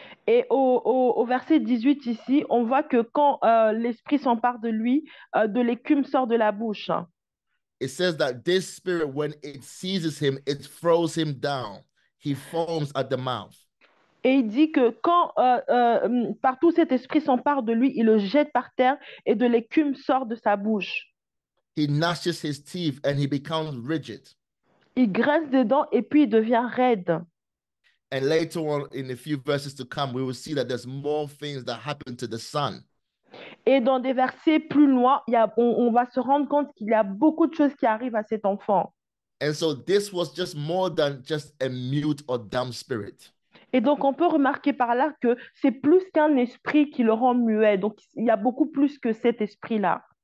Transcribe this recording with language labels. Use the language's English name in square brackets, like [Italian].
[French] Et au verset 18 ici, on voit que quand l'esprit s'empare de lui, de l'écume sort de la bouche. [English] It says that this spirit, when it seizes him, it throws him down. He foams at the mouth. [French] Et il dit que quand partout cet esprit s'empare de lui, il le jette par terre et de l'écume sort de sa bouche. [English] He gnashes his teeth and he becomes rigid. [French] Il grince des dents et puis il devient raide. [English] And later on, in a few verses to come, we will see that there's more things that happen to the son. [French] Et dans des versets plus loin, on va se rendre compte qu'il y a beaucoup de choses qui arrivent à cet enfant. [English] And so this was just more than just a mute or dumb spirit. [French] Et donc, on peut remarquer par là que c'est plus qu'un esprit qui le rend muet. Donc, il y a beaucoup plus que cet esprit-là.